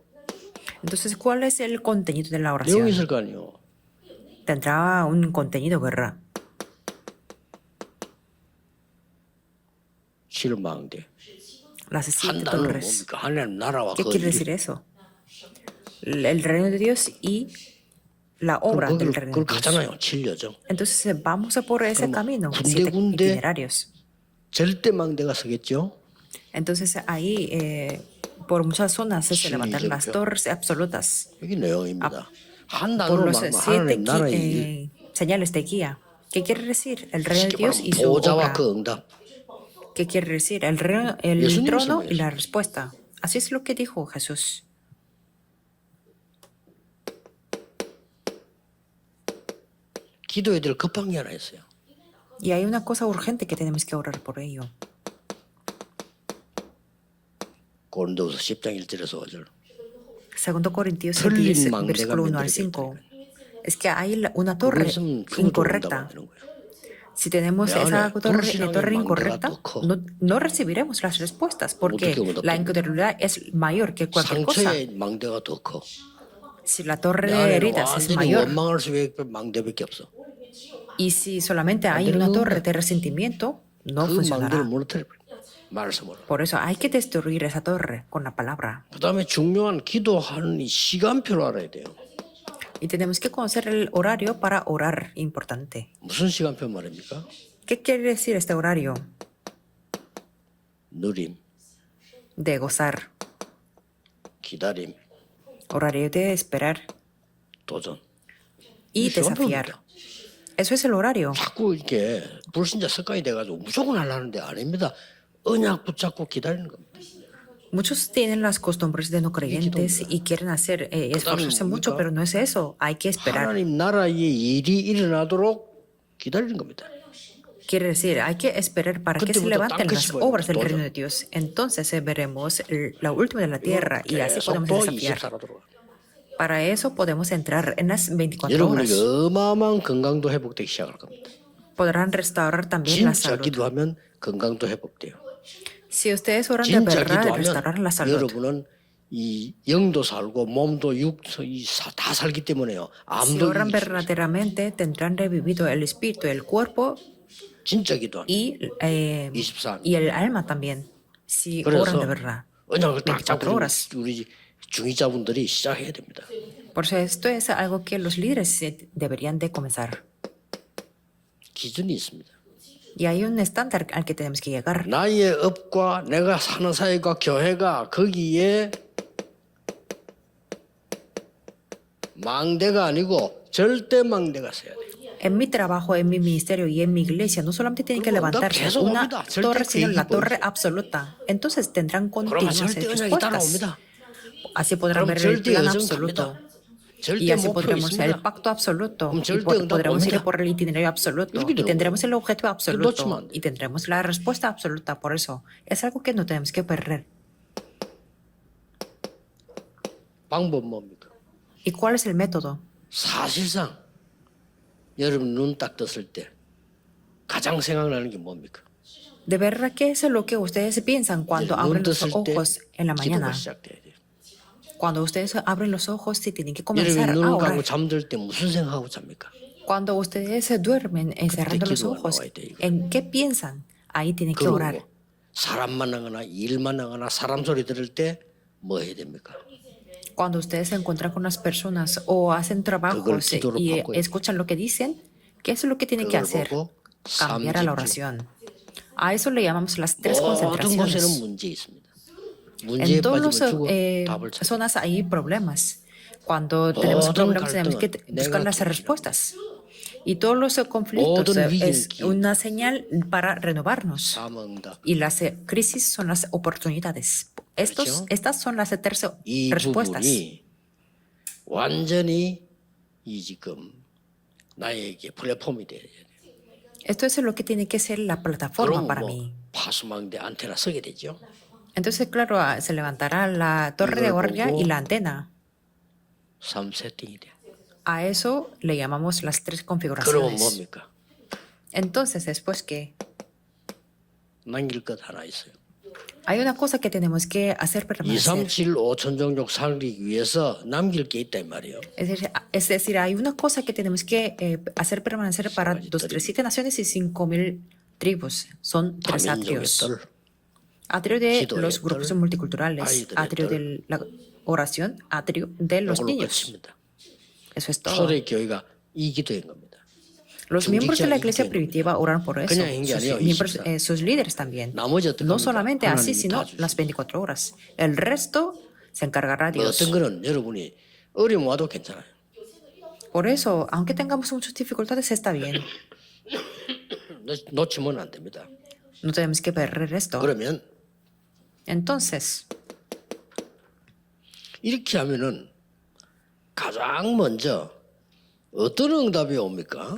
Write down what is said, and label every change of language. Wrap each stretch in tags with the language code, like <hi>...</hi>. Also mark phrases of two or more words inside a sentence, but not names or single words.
<es>Entonces, ¿cuál es el contenido de la</es> <ko>내용이</ko> <es>oración?</es> <ko>있을 거 아니에요.</ko> <es>Tendrá un contenido, ¿verdad?</es> <ko>실망대.</ko> <es>Las 7</es> <ko>한 단어는</ko> <es>torres.</es> <ko>뭡니까? 하나님 나라와</ko> <es>¿Qué</es> <ko>그</ko> <es>quiere</es> <ko>일.</ko> <es>decir eso? El reino de Dios y la obra del reino</es> <ko>그걸</ko> <es>de Dios.</es> <ko>가잖아요. 7여정.</ko> <es>Entonces, vamos a por ese</es> <ko>그럼</ko> <es>camino, 7</es> <ko>군데군데</ko> <es>itinerarios.</es> <ko>절대망대가 서겠죠.</ko> <es>Entonces, ahí, por muchas zonas, se Sí, levantan yo las creo. torres absolutas.</es> <ko>여기 내용입니다. 한</ko> <es>Por</es> <ko>단어로</ko> <es>los</es> <ko>말하면</ko> <es>7</es> <ko>하나님 나라의 일.</ko> <es>señales de guía. ¿Qué quiere decir? El reino de</es> <ko>쉽게</ko> <es>Dios y</es> <ko>말하면</ko> <es>su</es> <ko>보좌와</ko> <es>obra.</es> <ko>그 응답.</ko> <es>¿Qué quiere decir? El, el</es> <ko>예수님이</ko> <es>trono y</es> <ko>말씀하셨어요.</ko> <es>la respuesta. Así es lo que dijo Jesús.</es> <ko>기도해야 될 급한 게 하나 있어요.</ko> <es>Y hay una cosa urgente que tenemos que orar por ello.</es> <ko>고린도후서 10장 1절에서 5절.</ko> <es>Segundo Corintios</es> <ko>틀린</ko> <es>10,</es> <ko>망대가</ko> <es>versículo 1 al</es> <ko>만들어져</ko> <es>5. Es que hay una torre</es> <ko>그것은 죽어도</ko> <es>incorrecta.</es> <ko>응답 안 되는 거예요.</ko> <es>Si tenemos</es> <ko>내</ko> <es>esa</es> <ko>안에</ko> <es>torre</es> <ko>불신앙의</ko> <es>incorrecta,</es> <ko>망대가 더 커.</ko> <es>no recibiremos las respuestas porque</es> <ko>어떻게 응답합니까?</ko> <es>la incredulidad es mayor que cualquier cosa.</es> <ko>상처의 망대가 더 커.</ko> <es>Si la torre</es> <ko>내</ko> <es>de</es> <ko>안에는</ko> <es>heridas es</es> <ko>완전히</ko> <es>mayor</es> <ko>원망할 수 있는 망대밖에 없어.</ko> <es>y si solamente hay una torre de resentimiento, no</es> <ko>그 망대를</ko> <es>funcionará.</es> <ko>무너뜨려 버려. 말씀으로.</ko> <es>Por eso hay que destruir esa torre con la palabra.</es> <ko>그다음에 중요한 기도하는 이 시간표를 알아야 돼요.</ko> <es>Y tenemos que conocer el horario para orar, importante.</es> <ko>무슨 시간표 말입니까?</ko> <es>¿Qué quiere decir este horario?</es> <ko>누림,</ko> <es>De gozar,</es> <ko>기다림,</ko> <es>Horario de esperar</es> <ko>도전.</ko> <es>y</es> <ko>시간</ko> <es>desafiar.</es> <ko>표입니다.</ko> <es>Eso es el horario.</es> <ko>자꾸 이렇게 불신자 습관이 돼가지고 무조건 하려는데 아닙니다. 언약 붙잡고 기다리는 겁니다.</ko> <es>Muchos tienen las costumbres de no creyentes y quieren hacer, esforzarse mucho, pero no es eso. Hay que esperar.</es> <ko>하나님 나라의 일이 일어나도록 기다리는 겁니다.</ko> <es>Quiere decir, hay que esperar para que se</es> <ko>그때부터</ko> <es>levanten las</es> <ko>땅끝이</ko> <es>obras del</es> <ko>보이는</ko> <es>reino de Dios. Entonces veremos la última de la tierra y así</es> <ko>계속</ko> <es>podemos</es> <ko>또</ko> <es>desafiar.</es> <ko>24로 들어가.</ko> <es>Para eso podemos entrar en las 24</es> <ko>여러분에게</ko> <es>horas.</es> <ko>어마어마한 건강도 회복되기 시작할 겁니다.</ko> <es>Podrán restaurar también la</es> <ko>진짜</ko> <es>salud.</es> <ko>기도하면 건강도 회복돼요.</ko> <es>Si ustedes oran de</es> <ko>진짜</ko> <es>verdad, restaurarán la</es> <ko>기도하면</ko> <es>salud.</es> <ko>여러분은 이 영도 살고 몸도 다 살기 때문에요.</ko> <es>Si</es> <ko>암도</ko> <es>oran</es> <ko>이길 수 있어요.</ko> <es>verdaderamente, tendrán revivido el espíritu, el cuerpo</es> <ko>진짜 기도하면</ko> <es>y</es> <ko>24.</ko> <es>el alma también. Si oran</es> <ko>그래서</ko> <es>de verdad.</es> <ko>언약을 딱</ko> <es>24</es> <ko>잡고</ko> <es>horas.</es> <ko>우리 중위자분들이 시작해야 됩니다.</ko> <es>Por eso esto es algo que los líderes deberían de comenzar.</es> <ko>기준이 있습니다.</ko> <es>Y hay un estándar al que tenemos que llegar.</es> <ko>나의 업과 내가 사는 사회가 교회가 거기에 망대가 아니고 절대 망대가 서야 돼요.</ko> <es>En mi trabajo, en mi ministerio y en mi iglesia, no solamente tiene que</es> <ko>그리고</ko> <es>levantarse</es> <ko>계속</ko> <es>una</es> <ko>옵니다. 절대</ko> <es>torre, sino la</es> <ko>계획이</ko> <es>torre</es> <ko>보이죠.</ko> <es>absoluta. Entonces tendrán</es> <ko>그러면</ko> <es>continuas</es> <ko>절대 언약이</ko> <es>respuestas.</es> <ko>따라옵니다.</ko> <es>Así podrán</es> <ko>그럼</ko> <es>ver el</es> <ko>절대</ko> <es>plan</es> <ko>여정</ko> <es>absoluto.</es> <ko>갑니다. 절대</ko> <es>Y así</es> <ko>목표</ko> <es>podremos el</es> <ko>있습니다.</ko> <es>pacto absoluto.</es> <ko>그럼</ko> <es>Y</es> <ko>절대 응답</ko> <es>podremos ir</es> <ko>옵니다.</ko> <es>por el itinerario absoluto.</es> <ko>이렇게</ko> <es>Y</es> <ko>되는</ko> <es>tendremos</es> <ko>거예요.</ko> <es>el objetivo</es> <ko>놓치면</ko> <es>absoluto.</es> <ko>안 돼요.</ko> <es>Y tendremos la respuesta absoluta. Por eso es algo que no tenemos que perder.</es> <ko>방법 뭡니까?</ko> <es>¿Y cuál es el método?</es> <ko>사실상 여러분 눈 딱 떴을 때 가장 생각나는 게 뭡니까?</ko> <es>De verdad, ¿qué es lo que ustedes piensan cuando</es> <ko>눈</ko> <es>abren los</es> <ko>떴을 때</ko> <es>ojos en la</es> <ko>기도가</ko> <es>mañana?</es> <ko>시작돼야 돼요.</ko> <es>Cuando ustedes abren los ojos, sí tienen que</es> <ko>여러분이</ko> <es>comenzar a</es> <ko>눈을 감고</ko> <es>orar.</es> <ko>잠들 때 무슨 생각하고 잡니까?</ko> <es>Cuando ustedes se duermen cerrando los</es> <ko>기도가</ko> <es>ojos,</es> <ko>나와야 돼, 이거.</ko> <es>¿en qué piensan? Ahí tienen que orar.</es> <ko>그리고 사람 만나거나 일 만나거나 사람 소리 들을 때 뭐 해야 됩니까?</ko> <es>Cuando ustedes se encuentran con las personas o hacen trabajos</es> <ko>기도로</ko> <es>y</es> <ko>바꿔야</ko> <es>escuchan lo que dicen, ¿qué es lo que tienen que</es> <ko>그걸</ko> <es>hacer?</es> <ko>보고</ko> <es>Cambiar a la oración. A eso le llamamos las tres</es> <ko>모든 곳에는</ko> <es>concentraciones.</es> <ko>문제 있습니다. 문제에</ko> <es>En todas</es> <ko>빠지면 죽어</ko> <es>las</es> <ko>답을 찾아.</ko> <es>zonas hay problemas. Cuando tenemos</es> <ko>모든</ko> <es>problemas tenemos que</es> <ko>갈등은</ko> <es>buscar</es> <ko>내가</ko> <es>las</es> <ko>통제하는</ko> <es>respuestas. Y todos los conflictos</es> <ko>모든 위기는</ko> <es>es</es> <ko>기회.</ko> <es>una señal para renovarnos.</es> <ko>사망다.</ko> <es>Y las crisis son las oportunidades.</es> <ko>그렇죠?</ko> <es>Estas son las tres</es> <ko>이</ko> <es>respuestas.</es> <ko>부분이 완전히 이 지금 나에게 플랫폼이 돼야 돼요.</ko> <es>Esto es lo que tiene que ser la plataforma</es> <ko>그럼</ko> <es>para</es> <ko>뭐</ko> <es>mí.</es> <ko>파수망대 안테나 서게 되죠.</ko> <es>Entonces, claro, se levantará la torre de</es> <ko>이걸</ko> <es>guardia</es> <ko>보고</ko> <es>y la antena.</es> <ko>3세팅이 돼.</ko> <es>A eso le llamamos las tres</es> <ko>그러면</ko> <es>configuraciones.</es> <ko>뭡니까?</ko> <es>Entonces, después que</es> <ko>남길 것 하나 있어요.</ko> <es>hay una cosa que tenemos que hacer</es> <ko>2,</ko> <es>permanecer.</es> <ko>3, 7, 5천 종족 살리기 위해서 남길 게 있단 말이에요.</ko> <es>Es decir, hay una cosa que tenemos que hacer permanecer para 237 naciones y 5,000 tribus. Son tres</es> <ko>다민족의</ko> <es>atrios.</es> <ko>뜰,</ko> <es>Atrio de</es> <ko>기도의</ko> <es>los grupos</es> <ko>뜰,</ko> <es>multiculturales,</es> <ko>아이들의</ko> <es>atrio</es> <ko>뜰.</ko> <es>de la oración, atrio de los</es> <ko>이걸로</ko> <es>niños.</es> <ko>끝입니다.</ko> <es>Eso es todo.</es> <ko>초대교회가 이 기도인 겁니다.</ko> <es>Los miembros de la</es> <ko>중직자의</ko> <es>iglesia</es> <ko>기도인</ko> <es>primitiva oran por eso.</es> <ko>그냥 한게 아니에요,</ko> <es>Sus líderes también.</es> <ko>나머지 어떡합니까?</ko> <es>No solamente así,</es> <ko>하나님이</ko> <es>sino</es> <ko>다 주시죠.</ko> <es>las 24 horas. El resto se encargará</es> <ko>뭐</ko> <es>Dios.</es> <ko>어떤 거는 여러분이 어려움 와도 괜찮아요.</ko> <es>Por eso, aunque tengamos muchas dificultades, está bien.</es> <ko>놓치면 안 됩니다.</ko> <es>No tenemos que perder esto.</es> <ko>그러면</ko> <es>Entonces,</es> <ko>이렇게 하면은 가장 먼저 어떤 응답이 옵니까?</ko>